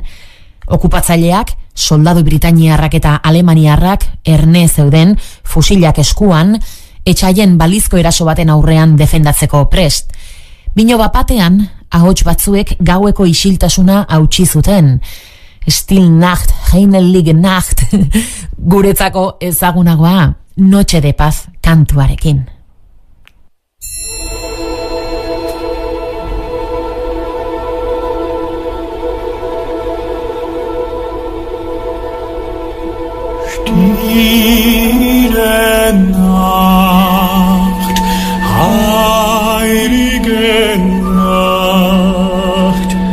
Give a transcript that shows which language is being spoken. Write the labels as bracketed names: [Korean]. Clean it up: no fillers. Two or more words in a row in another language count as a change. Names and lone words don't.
[Basque] Okupatzaileak, soldadu britainiarrak eta alemaniarrak erne zeuden fusilak eskuan, etxaien balizko eraso baten aurrean defendatzeko prest. Bino bapatean, ahots batzuek gaueko isiltasuna hautsi zuten. [German] Still Nacht, Heilige Nacht, [Basque] guretzako ezagunagoa, Noche de Paz kantuarekin. [German] Stille Nacht, heilige Nacht,